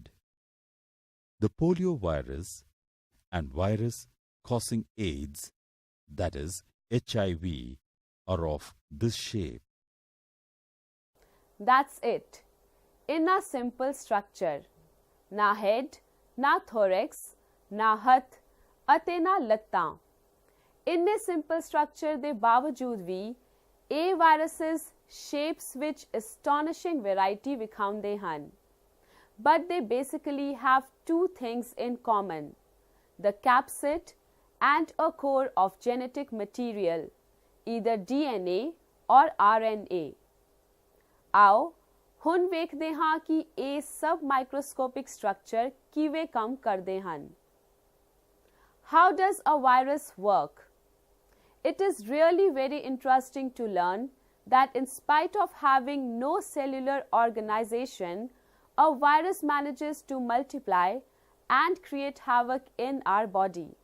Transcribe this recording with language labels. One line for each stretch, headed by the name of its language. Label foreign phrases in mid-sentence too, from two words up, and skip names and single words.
English: The poliovirus and virus causing AIDS, that is HIV, are of this shape. That's it. In a simple structure, na head, na thorax,
Punjabi: ਨਾ ਹੱਥ, ਅਤੇ ਨਾ ਲੱਤਾਂ। ਇੰਨੇ
English: simple structure
Punjabi: ਦੇ ਬਾਵਜੂਦ ਵੀ ਇਹ ਵਾਇਰਸਿਸ ਸ਼ੇਪਸ ਵਿੱਚ
English: astonishing variety
Punjabi: ਵਿਖਾਉਂਦੇ ਹਨ।
English: But they basically have two things in common: the capsid and a core of genetic material, either DNA ਔਰ RNA।
Punjabi: ਆਓ ਹੁਣ ਵੇਖਦੇ ਹਾਂ ਕਿ ਇਹ ਸਬ
English: microscopic structure
Punjabi: ਕਿਵੇਂ ਕੰਮ ਕਰਦੇ ਹਨ।
English: How does a virus work? It is really very interesting to learn that in spite of having no cellular organization, a virus manages to multiply and create havoc in our body.